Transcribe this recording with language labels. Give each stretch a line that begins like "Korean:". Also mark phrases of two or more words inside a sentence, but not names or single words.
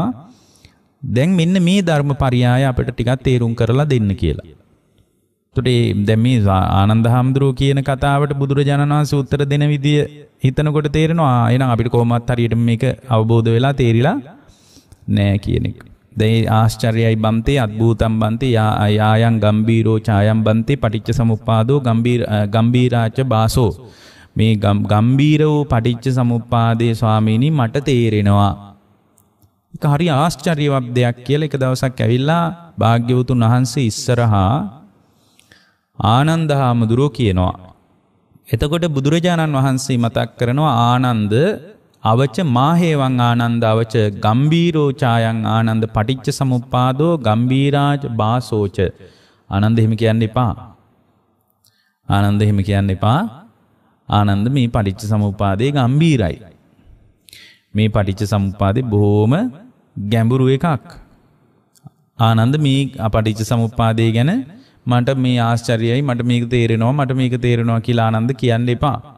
Sinhala: දැන් මෙන්න මේ ධර්මපරයය අපිට ටිකක් තේරුම් කරලා දෙන්න කියලා. එතකොට දැන් මේ ආනන්ද හාමුදුරුවෝ කියන කතාවට බුදුරජාණන් වහන්සේ උත්තර දෙන විදිය හිතනකොට තේරෙනවා එහෙනම් අපිට කොහොමවත් හරියට මේක අවබෝධ වෙලා තේරිලා නෑ කියන එක. දැන් ආශ්චර්යයි
Pali: බන්තේ අද්භූතම් බන්තේ යායන් ගම්බීරෝ ඡායම් බන්තේ පටිච්ච සමුප්පාදෝ ගම්බීරාච බාසෝ.
Sinhala: මේ ගම්බීර වූ පටිච්ච සමුප්පාදේ ස්වාමීනි මට තේරෙනවා. ඒක හරි ආශ්චර්යවත් දෙයක් කියලා එක දවසක් ඇවිල්ලා භාග්‍යවතුන් වහන්සේ ඉස්සරහා ආනන්ද හාමුදුරුවෝ කියනවා. එතකොට බුදුරජාණන් වහන්සේ මතක් කරනවා
Pali: ආනන්ද අවච මාහේවං ආනන්ද අවච ගම්බීරෝ ඡායං ආනන්ද පටිච්ච සමුප්පාදෝ ගම්බීරාජ බාසෝච.
Sinhala: ආනන්ද එහෙම කියන්න එපා. ආනන්ද එහෙම කියන්න එපා. ආනන්ද මේ පටිච්ච සමුප්පාදේ ගම්බීරයි. මේ පටිච්ච සමුප්පාදේ බොහොම ගැඹුරු එකක්. ආනන්ද මේ පටිච්ච සමුප්පාදේ ගැන මට මේ ආශ්චර්යයි මට මේක තේරෙනවා කියලා ආනන්ද කියන්න එපා.